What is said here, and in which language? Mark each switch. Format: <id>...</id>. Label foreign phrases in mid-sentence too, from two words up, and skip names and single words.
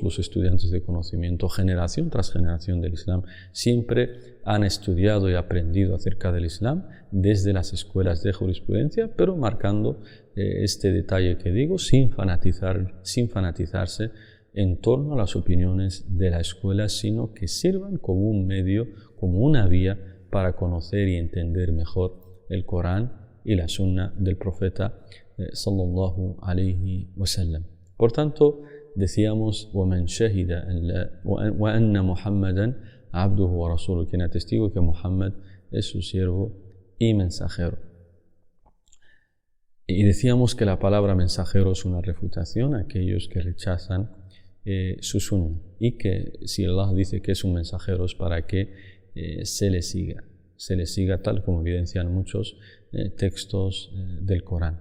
<es>los estudiantes de conocimiento, generación tras generación del Islam, siempre han estudiado y aprendido acerca del Islam desde las escuelas de jurisprudencia, pero marcando este detalle que digo, sin fanatizarse en torno a las opiniones de la escuela, sino que sirvan como un medio, como una vía para conocer y entender mejor el Corán y la Sunna del profeta</es> <ar>صلى الله عليه وسلم.</ar> <es>Por tanto, decíamos</es> <ar>وَمَنْ شَهِدَ وَأَنَّ مُحَمَّدًا عَبْدُهُ وَرَسُولُهُ,</ar> <es>quien atestigo que Muhammad es su siervo y mensajero. Y decíamos que la palabra mensajero es una refutación a aquellos que rechazan su sunna, y que si Allah dice que es un mensajero es para que se le siga tal como evidencian muchos textos del Corán.</es>